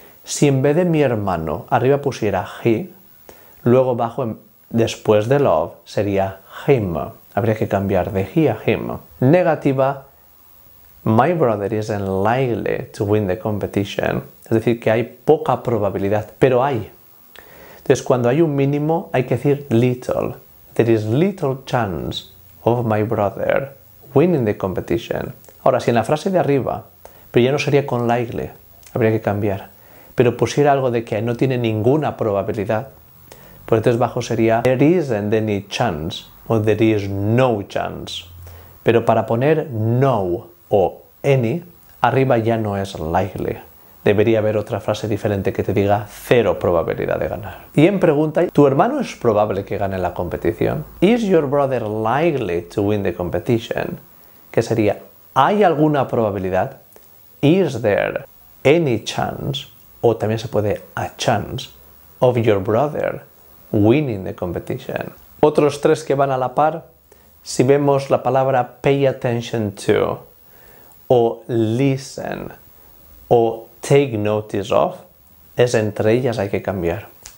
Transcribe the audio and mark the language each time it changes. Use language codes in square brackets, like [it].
[es] Si en vez de mi hermano arriba pusiera he, luego abajo después de love sería him. Habría que cambiar de he a him. [en] Negativa, my brother isn't likely to win the competition. [es] Es decir, que hay poca probabilidad, pero hay. Entonces, cuando hay un mínimo, hay que decir little. [en] There is little chance of my brother winning the competition. [es] Ahora, si en la frase de arriba, pero ya no sería con likely, habría que cambiar. Pero pusiera algo de que no tiene ninguna probabilidad, pues entonces bajo sería [en] there isn't any chance o there is no chance. [es] Pero para poner no o any, arriba ya no es likely. Debería haber otra frase diferente que te diga cero probabilidad de ganar. Y en pregunta, ¿tu hermano es probable que gane la competición? [en] Is your brother likely to win the competition? [es] Que sería, ¿hay alguna probabilidad? [en] Is there any chance? [es] O también se puede [en] a chance of your brother winning the competition. [es] Otros tres que van a la par, si vemos la palabra pay attention to, o listen, o take notice of, es entre ellas hay que cambiar.